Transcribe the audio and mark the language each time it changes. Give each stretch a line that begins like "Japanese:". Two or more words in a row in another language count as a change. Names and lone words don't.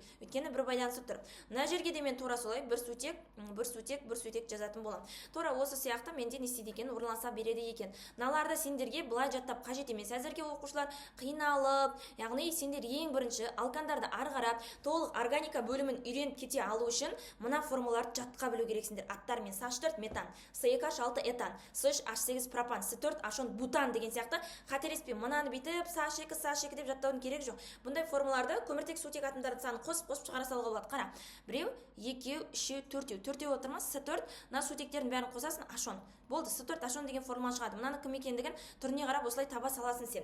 Kazakh: Өйткені бір байланысып тұр. Мына жерге де мен тура солай 1 сутек жазатын боламын. Тура осы сияқты менде не істейді екен, орналаса береді екен. Мыналарды сендерге былай жаттап қажет емес. Әзірге оқушылар қиналып, яғни сендер ең бірінші алкандарды ары қарап толық органика бөлімін үйреніп кете алу үшін мына формулаларды жатқа білу керексіңдер. Аттарымен С4 метан, С2H6 этан, С3H8 пропан, С4H10 бутан деген сияқты қателеспей мынаны бүйтіп С2 деп жаттаудың керек жоқ. Бұндай формулаларды көміртек сутек атомдардың санын қосып шығара салуға болады. Қара. Біреу, екеу, үшеу, төртеу отыр ма? С4, мына сутектердің бәрін қосасын H10. Болды, С4H10 деген формула шығады. Мынаны кім екендігін түріне қарап осылай таба саласың сен.